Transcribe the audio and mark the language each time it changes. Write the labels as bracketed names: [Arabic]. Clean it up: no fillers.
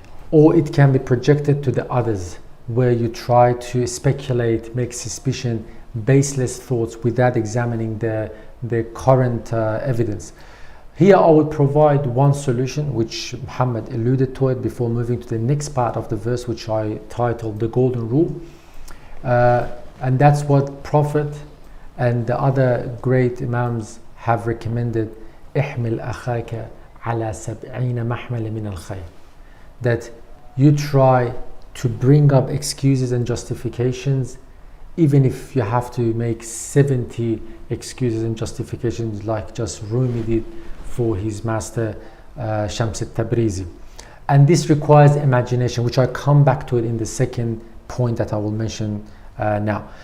[English] Or it can be projected to the others, where you try to speculate, make suspicion, baseless thoughts without examining the current evidence. Here I will provide one solution, which Muhammad alluded to it before moving to the next part of the verse, which I titled the golden rule. And that's what Prophet and the other great Imams have recommended. [Arabic] احمل أخاك على 70 محمل من الخير. [English] That you try to bring up excuses and justifications, even if you have to make 70 excuses and justifications, like just Rumi did for his master Shams al-Tabrizi. And this requires imagination, which I come back to it in the second point that I will mention now.